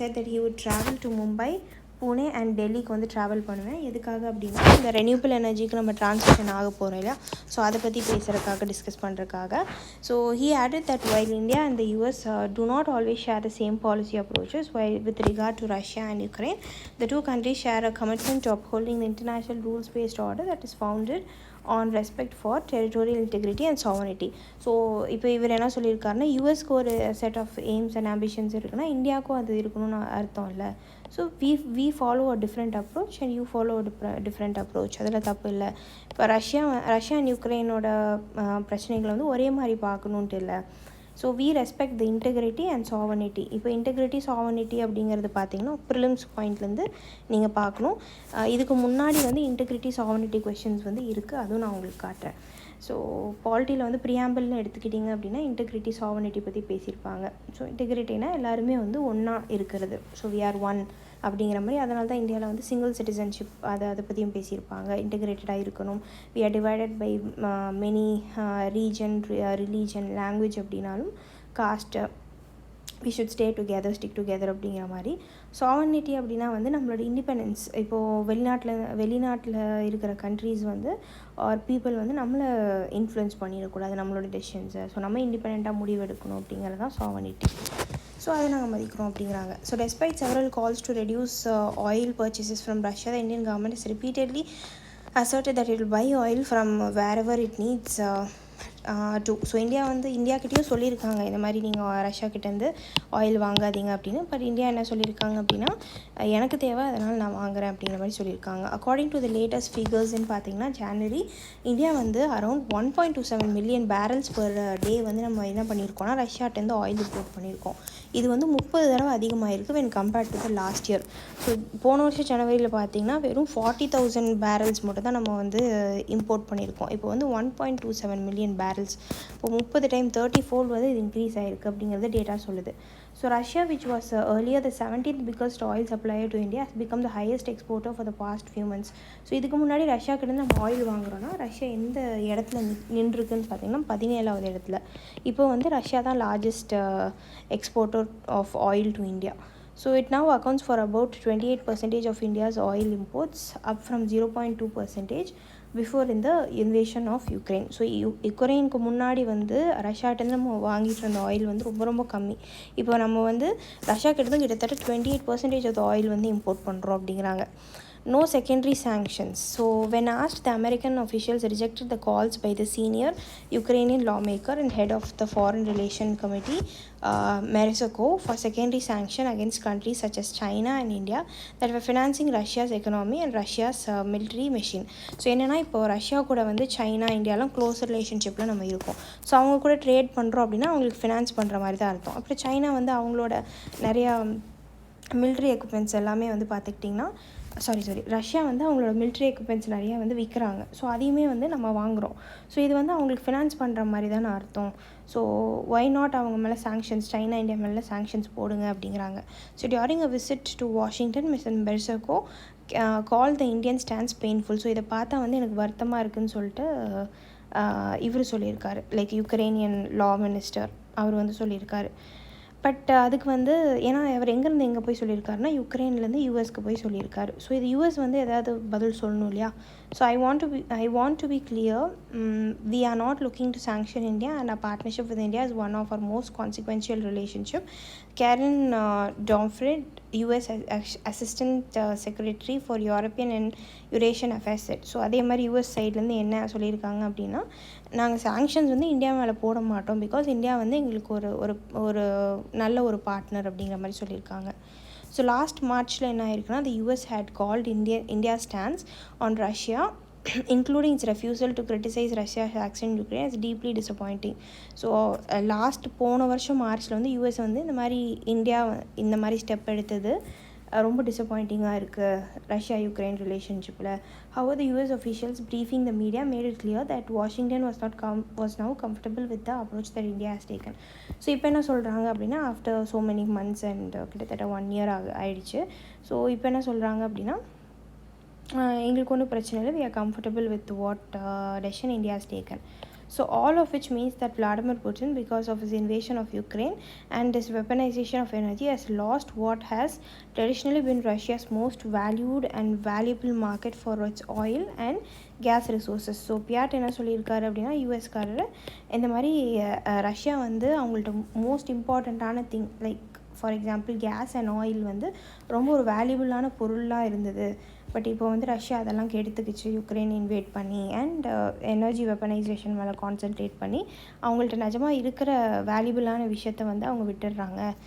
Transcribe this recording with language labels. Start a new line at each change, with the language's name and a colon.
English: Said that he would travel to Mumbai,
Tamil: Pune and டெல்லிக்கு வந்து travel பண்ணுவேன். எதுக்காக அப்படின்னா, இந்த ரெனியூபிள் எனர்ஜிக்கு நம்ம ட்ரான்சிஷன் ஆக போகிறோம் இல்லையா, ஸோ அதை பற்றி பேசுகிறதுக்காக, டிஸ்கஸ் பண்ணுறதுக்காக.
English: So he added that while India and the US do not always share the same policy approaches while with regard to Russia and Ukraine, the two countries share a commitment to upholding the international rules-based order that is founded on respect for territorial integrity and sovereignty.
Tamil: So இப்போ இவர் என்ன சொல்லியிருக்காருன்னா, யூஎஸ்க்கு ஒரு set of AIIMS and ambitions இருக்குன்னா இந்தியாவுக்கும் அது இருக்கணும்னு அர்த்தம் இல்லை.
English: so we follow a different approach and you follow a different approach,
Tamil: அதில் தப்பு இல்லை. இப்போ ரஷ்யா அண்ட் யுக்ரைனோட பிரச்சனைகளை வந்து ஒரே மாதிரி பார்க்கணுன்ட்டு இல்லை. So
English: we respect the integrity and sovereignty.
Tamil: இப்போ இன்டெகிரிட்டி சாவர்னிட்டி அப்படிங்கிறது பார்த்தீங்கன்னா ப்ரிலிம்ஸ் பாயிண்ட்லேருந்து நீங்கள் பார்க்கணும். இதுக்கு முன்னாடி வந்து இன்டெகிரிட்டி சாவர்னிட்டி கொஷின்ஸ் வந்து இருக்குது, அதுவும் நான் உங்களுக்கு காட்டுறேன். ஸோ பாலிட்டியில் வந்து ப்ரியாம்பிள்னு எடுத்துக்கிட்டிங்க அப்படின்னா இன்டெகிரிட்டி சாவர்னிட்டி பற்றி பேசியிருப்பாங்க. ஸோ இன்டெகிரிட்டினா எல்லாருமே வந்து ஒன்றா இருக்கிறது, ஸோ
English: we are one
Tamil: அப்படிங்கிற மாதிரி. அதனால தான் இந்தியாவில் வந்து சிங்கிள் சிட்டிசன்ஷிப் அதை பற்றியும் பேசியிருப்பாங்க. இன்டெகிரேட்டடாக இருக்கணும்,
English: we are divided by many region, religion, language
Tamil: அப்படின்னாலும் cost,
English: we should stay together, stick together
Tamil: அப்படிங்கிற மாதிரி. சாவர்னிட்டி அப்படின்னா வந்து நம்மளோட இண்டிபெண்டன்ஸ். இப்போது வெளிநாட்டில் இருக்கிற கண்ட்ரீஸ் வந்து ஆர் பீப்புள் வந்து நம்மளை இன்ஃப்ளூயன்ஸ் பண்ணிடக்கூடாது நம்மளோட டெசிஷன்ஸை. ஸோ நம்ம இண்டிபெண்ட்டாக முடிவு எடுக்கணும் அப்படிங்கிறது தான் சாவர்னிட்டி. ஸோ அதை நாங்கள் மதிக்கிறோம் அப்படிங்கிறாங்க.
English: So despite several calls to reduce oil purchases from Russia, the Indian government has repeatedly asserted that it will buy oil from wherever it needs to.
Tamil: So இந்தியாக்கிட்டேயும் சொல்லியிருக்காங்க, இந்த மாதிரி நீங்கள் ரஷ்யாக்கிட்டேருந்து ஆயில் வாங்காதீங்க அப்படின்னு. பட் இந்தியா என்ன சொல்லியிருக்காங்க அப்படின்னா, எனக்கு தேவை, அதனால் நான் வாங்குகிறேன் அப்படிங்கிற மாதிரி சொல்லியிருக்காங்க. அக்கார்டிங் டு த லேட்டஸ்ட் ஃபிகர்ஸ்ன்னு பார்த்தீங்கன்னா, ஜனவரி இந்தியா வந்து around 1.27 million barrels per day வந்து நம்ம என்ன பண்ணியிருக்கோம்னா ரஷ்யாட்டேருந்து ஆயில் இம்போர்ட் பண்ணியிருக்கோம். இது வந்து 30 தடவை அதிகமாகிருக்கு when compared to the last year. So போன வருஷம் ஜனவரியில் பார்த்தீங்கன்னா வெறும் 40,000 பேரல்ஸ் மட்டும் தான் நம்ம வந்து இம்போர்ட் பண்ணியிருக்கோம். இப்போ வந்து 1.27 மில்லியன் பேரல்ஸ், இப்போ 30 டைம் 30-fold வந்து இது இன்க்ரீஸ் ஆகிருக்கு அப்படிங்கிறது டேட்டா சொல்லுது.
English: So Russia which was earlier the 17th biggest oil supplier to India has become the highest exporter for the past few months.
Tamil: So இதுக்கு முன்னாடி ரஷ்யாக்கிட்டேருந்து நம்ம ஆயில் வாங்குறோன்னா ரஷ்யா எந்த இடத்துல நின்றுருக்குன்னு பார்த்தீங்கன்னா 17வது இடத்துல. இப்போ வந்து ரஷ்யா தான் largest exporter of oil to India.
English: So it now accounts for about 28% of India's oil imports, up from 0.2% before in the invasion of Ukraine.
Tamil: So யுக்ரைனுக்கு முன்னாடி வந்து ரஷ்யாட்டேருந்து நம்ம வாங்கிட்டு இருந்த ஆயில் வந்து ரொம்ப கம்மி. இப்போ நம்ம வந்து ரஷ்யாக்கிட்டேருந்து கிட்டத்தட்ட 28% ஆஃப் ஆயில் வந்து இம்போர்ட் பண்ணுறோம் அப்படிங்கிறாங்க.
English: No secondary sanctions. So when asked, the American officials rejected the calls by the senior Ukrainian lawmaker and head of the Foreign Relations Committee, Meresco, for secondary sanction against countries such as China and India that were financing Russia's economy and Russia's military machine.
Tamil: So என்னென்னா, இப்போ Russia கூட வந்து China இந்தியாலாம் close ரிலேஷன்ஷிப்பில் நம்ம இருக்கோம். So அவங்க கூட trade பண்ணுறோம் அப்படின்னா அவங்களுக்கு ஃபினான்ஸ் பண்ணுற மாதிரி தான் அர்த்தம். அப்புறம் சைனா வந்து அவங்களோட நிறையா மிலிட்ரி எக்யூப்மெண்ட்ஸ் எல்லாமே வந்து பார்த்துக்கிட்டிங்கன்னா ரஷ்யா வந்து அவங்களோட மிலிட்ரி எக்யூப்மெண்ட்ஸ் நிறையா வந்து விற்கிறாங்க. ஸோ அதையுமே வந்து நம்ம வாங்குகிறோம். ஸோ இது வந்து அவங்களுக்கு ஃபினான்ஸ் பண்ணுற மாதிரி தானே அர்த்தம். ஸோ ஒய் நாட் அவங்க மேலே சாங்ஷன்ஸ், சைனா இந்தியா மேலே சாங்ஷன்ஸ் போடுங்க அப்படிங்கிறாங்க. So during a visit to Washington, mister மெர்சகோ call the Indian stands painful. So இதை பார்த்தா வந்து எனக்கு வருத்தமாக இருக்குதுன்னு சொல்லிட்டு இவர் சொல்லியிருக்காரு, லைக் யுக்ரைனியன் லா மினிஸ்டர் அவர் வந்து சொல்லியிருக்காரு. பட் அதுக்கு வந்து ஏன்னா அவர் எங்கேருந்து எங்கே போய் சொல்லியிருக்காருன்னா யுக்ரைன்லேருந்து யூஎஸ்க்கு போய் சொல்லியிருக்காரு. ஸோ இது யூஎஸ் வந்து ஏதாவது பதில் சொல்லணும் இல்லையா?
English: So I want to be clear, we are not looking to sanction India, and our partnership with India is one of our most consequential relationship. Karen Domfrid, US Assistant Secretary for European and Eurasian Affairs said.
Tamil: So அதே மாதிரி US சைட்லேருந்து என்ன சொல்லியிருக்காங்க அப்படின்னா, நாங்கள் sanctions வந்து India மேலே போட மாட்டோம், பிகாஸ் இந்தியா வந்து எங்களுக்கு ஒரு நல்ல ஒரு பார்ட்னர் அப்படிங்கிற மாதிரி சொல்லியிருக்காங்க. ஸோ லாஸ்ட் மார்ச்சில் என்ன ஆயிருக்குன்னா,
English: the US had called India stance on Russia including its refusal to criticize Russia's action in Ukraine is deeply disappointing.
Tamil: So last போன வருஷம் மார்ச்சில் வந்து யூஎஸ் வந்து இந்தியா இந்த மாதிரி ஸ்டெப் எடுத்தது ரொம்ப டிசப்பாயிண்டிங்காக இருக்குது ரஷ்யா யுக்ரைன் ரிலேஷன்ஷிப்பில்.
English: However, the US officials briefing the media made it clear that Washington was now comfortable with the approach that India has taken.
Tamil: So இப்போ என்ன சொல்கிறாங்க அப்படின்னா, after so many months and கிட்டத்தட்ட 1 year ஆயிடுச்சு. So இப்போ என்ன சொல்கிறாங்க அப்படின்னா, எங்களுக்கு ஒன்றும் பிரச்சனை இல்லை,
English: we are comfortable with what decision India has taken. So all of which means that Vladimir Putin, because of his invasion of Ukraine and his weaponization of energy, has lost what has traditionally been Russia's most valued and valuable market for its oil and gas resources.
Tamil: So பியாட் என்ன சொல்லியிருக்காரு அப்படின்னா, யூஎஸ்காரர் இந்த மாதிரி Russia வந்து அவங்கள்ட்ட most இம்பார்ட்டண்ட்டான thing, like for example case and oil வந்து ரொம்ப ஒரு வேல்யூபிளான பொருளாக இருந்தது. பட் இப்போ வந்து ரஷ்யா அதெல்லாம் கெடுத்துக்கிச்சு யுக்ரைன் இன்வேட் பண்ணி, அண்ட் எனர்ஜி வெப்பனைசேஷன் மேலே கான்சென்ட்ரேட் பண்ணி அவங்கள்ட்ட நிஜமாக இருக்கிற வேல்யூபிளான விஷயத்த வந்து அவங்க விட்டுடுறாங்க.